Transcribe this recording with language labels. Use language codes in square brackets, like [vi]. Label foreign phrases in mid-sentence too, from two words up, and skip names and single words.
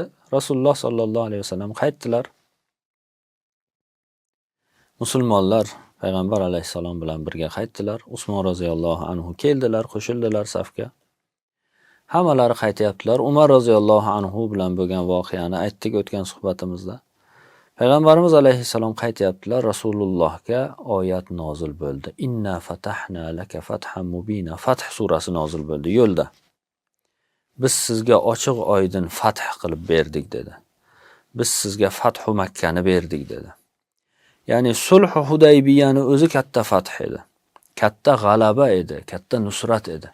[uz] Rasululloh [ar] صلى الله عليه وسلم [uz] qaytdilar. Musulmonlar payg'ambar alayhisalom bilan birga qaytdilar. Usmon [ar] رضي الله عنه [uz] keldilar, qo'shildilar safga. Hammalari qaytyaptilar. Umar [ar] رضي الله عنه [uz] bilan bo'lgan voqeani aytdik o'tgan suhbatimizda. Payg'ambarimiz alayhisalom qaytyaptilar. Rasulullohga oyat nozil bo'ldi. [ar] إنا فتحنا لك فتحا مبينا. [uz] Fath surasi nozil bo'ldi yo'lda. Biz sizga ochiq oydin fath qilib berdik dedi. Biz sizga fathu Makkani berdik dedi. Ya'ni sulh Hudaybiyani o'zi katta fath edi. Katta g'alaba edi, katta nusrat edi.